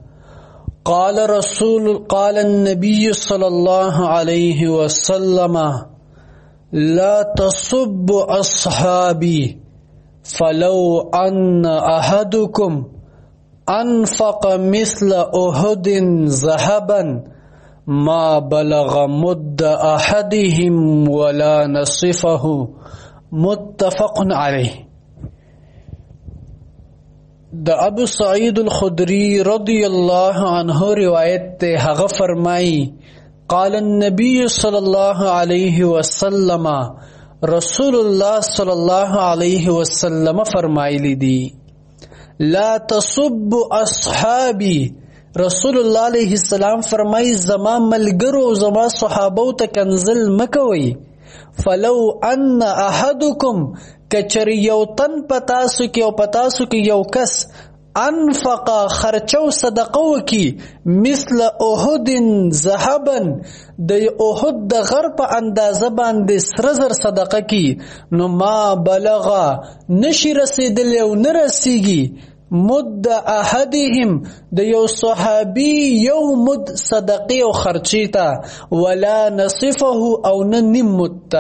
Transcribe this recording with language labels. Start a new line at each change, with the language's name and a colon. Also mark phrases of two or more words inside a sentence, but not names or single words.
Arabic: قال النبي صلى الله عليه وسلم لا تسبوا أصحابي فلو أن أحدكم أنفق مثل أحد ذهبا ما بلغ مد أحدهم ولا نصفه متفق علیه.
Pashto: د ابو سعید الخدری
Arabic: رضی الله عنه
Pashto: روایت ته هغه فرمایي
Arabic: قال النبي صلی الله علیه وسلم رسول الله صلی الله علیه وسلم
Pashto: فرمایلی دي
Arabic: لا تسبوا اصحابي.
Pashto: رسول الله
Arabic: علیه السلام
Pashto: فرمایي زما ملګرو زما صحابو ته کنزل مکوي.
Arabic: فلو ان احدکم
Pashto: کچر یو تن پتاسو کی او پتاسو کی یو کس انفقا خرچو صدقو کی
Arabic: مثل احد ذهبا
Pashto: د احد د غر په اندازه باندې سره زر صدقه کی نو
Arabic: ما بلغا
Pashto: نشی رسیدل او نرسیږي
Arabic: مد احدهم
Pashto: د یو صحابي یو مد صدقه او خرچی تا
Arabic: ولا نصفه
Pashto: او نیم مد.